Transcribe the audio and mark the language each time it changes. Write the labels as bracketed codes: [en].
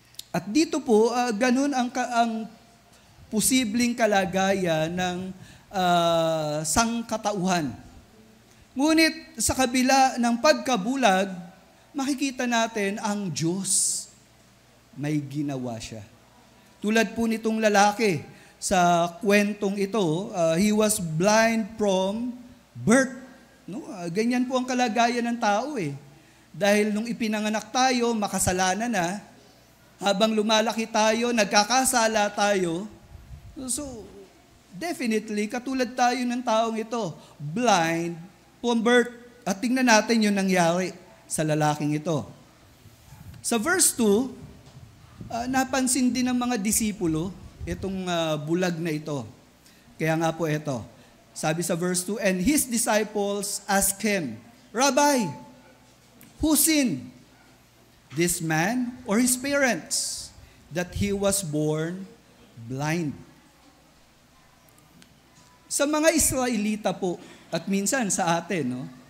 [tl] At dito po, ganun ang posibleng kalagayan ng sangkatauhan. Ngunit sa kabila ng pagkabulag, makikita natin ang Diyos may ginawa siya. Tulad po nitong lalaki sa kwentong ito, [en] he was blind from birth. [tl] No? Ganyan po ang kalagayan ng tao eh. Dahil nung ipinanganak tayo, makasalanan na. Habang lumalaki tayo, nagkakasala tayo. So, definitely, katulad tayo ng taong ito, [en] blind from birth. [tl] At tingnan natin yung nangyari sa lalaking ito. Sa verse 2, napansin din ng mga disipulo itong bulag na ito. Kaya nga po ito, sabi sa verse 2, [en] and his disciples asked him, Rabbi, who sinned, this man or his parents, that he was born blind? [tl] Sa mga Israelita po, at minsan sa atin, no?